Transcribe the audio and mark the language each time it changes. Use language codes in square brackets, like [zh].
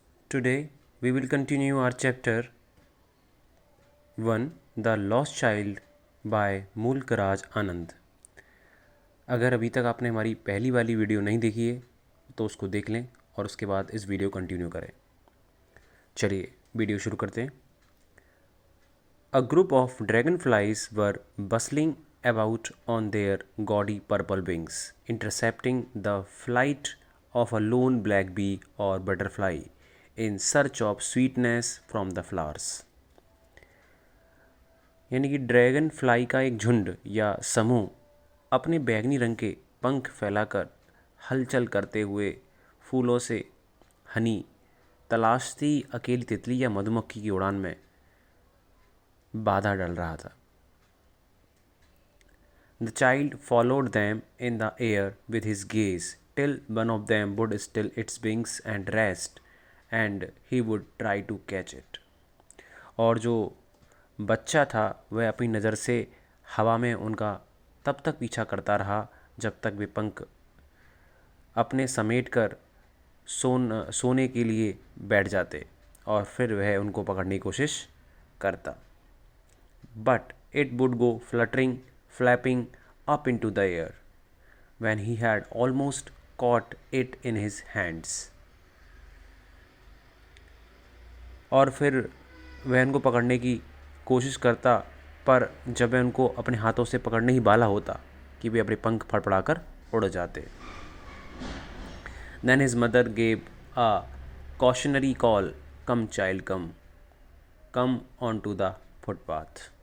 [en] Today we will continue our chapter 1 The Lost Child by Mulk Raj Anand. [hi] अगर अभी तक आपने हमारी पहली वाली वीडियो नहीं देखी है तो उसको देख लें और उसके बाद इस वीडियो कंटिन्यू करें। चलिए वीडियो शुरू करते हैं। [en] A group of dragonflies were bustling about on their gaudy purple wings, intercepting the flight of a lone black bee or butterfly in search of sweetness from the flowers. [hi] यानी कि dragon fly का एक झुंड या समूह अपने बैगनी रंग के पंख फैलाकर हलचल करते हुए फूलों से हनी तलाशती अकेली तितली या मधुमक्खी की उड़ान में बाधा डाल रहा था। [en] The child followed them in the air with his gaze till one of them would still its wings and rest, and he would try to catch it. [hi] और जो बच्चा था वह अपनी नज़र से हवा में उनका तब तक पीछा करता रहा जब तक वे पंख अपने समेट कर सोने के लिए बैठ जाते और फिर वह उनको पकड़ने की कोशिश करता। [en] But it would go fluttering, flapping up into the air when he had almost caught it in his hands. [hi] और फिर वह उनको पकड़ने की कोशिश करता, पर जब वह उनको अपने हाथों से पकड़ने ही वाला होता कि वे अपने पंख फड़फड़ाकर उड़ जाते। [en] Then his mother gave a cautionary call, "Come child, come onto the footpath."